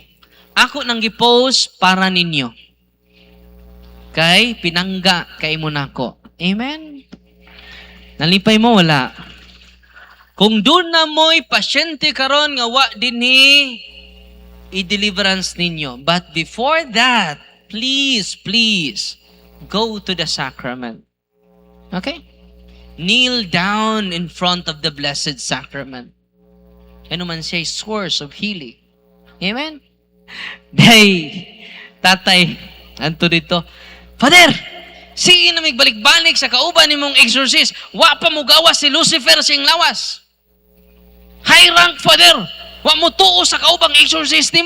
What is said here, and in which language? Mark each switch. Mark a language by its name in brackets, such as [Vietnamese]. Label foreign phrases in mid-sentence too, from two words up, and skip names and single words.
[Cebuano] Ako nang gipost para ninyo. Kay pinangga kay mo nako. Amen? Nalipay mo, wala. Kung doon na mo'y pasyente karon nga wa dinhi i-deliverance ninyo. [English] But before that, please, go to the sacrament. Okay? Kneel down in front of the blessed sacrament. [Cebuano] Ano man siya, [English] source of healing. Amen? [Cebuano] Day, tatay, anto dito, Father, sige na magbalik-balik sa kauban ni mong exorcist. Wa pa mo gawas si Lucifer siyang lawas. [English] High rank, Father. [Cebuano] Wa mo tuo sa kaubang exorcist ni mo.